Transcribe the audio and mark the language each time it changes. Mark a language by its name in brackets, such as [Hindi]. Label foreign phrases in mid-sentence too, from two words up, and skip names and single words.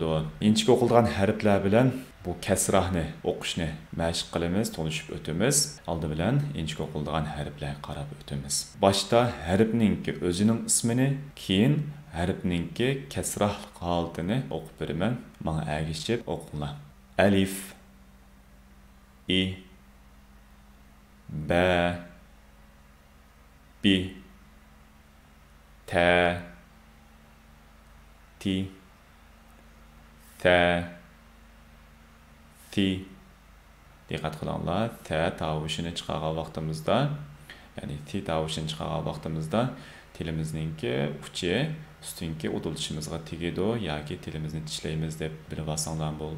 [Uzbek] Inchga o'qilgan harflar bilan bu kasrahni o'qishni mashq qilamiz, tanishib o'tamiz. Oldi bilan inchga o'qilgan harflarga qarab o'tamiz. Boshda harfningki o'zining ismini, keyin harfningki kasrah holatini o'qib beraman. Menga ergishib o'qinglar. Alif, i, ba, bi, ta, ti, tha, thi. Diqqat qilinglar, tha tovushini chiqargan vaqtimizda, ya'ni thi tovushini chiqargan vaqtimizda tilimizningki uchi ustunki udilishimizga tegadi yoki tilimizni tishlaymiz deb bilib olsanglar bo'ldi.